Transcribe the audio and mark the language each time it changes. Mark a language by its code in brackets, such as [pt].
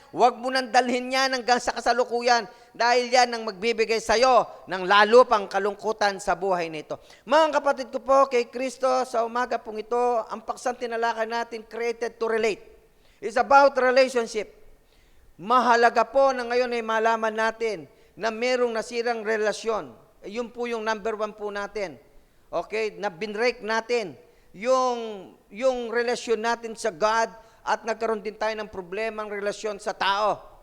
[tl] Huwag mo nang dalhin yan hanggang sa kasalukuyan dahil yan ang magbibigay sa'yo ng lalo pang kalungkutan sa buhay nito. Mga kapatid ko po, kay Kristo, sa umaga pong ito, ang paksang tinalakay natin, [en] created to relate. It's about relationship. [tl] Mahalaga po na ngayon ay malaman natin na merong nasirang relasyon. Yun po yung number 1 po natin. Okay? Na binrake natin yung relasyon natin sa God at nagkaroon din tayo ng problema ang relasyon sa tao.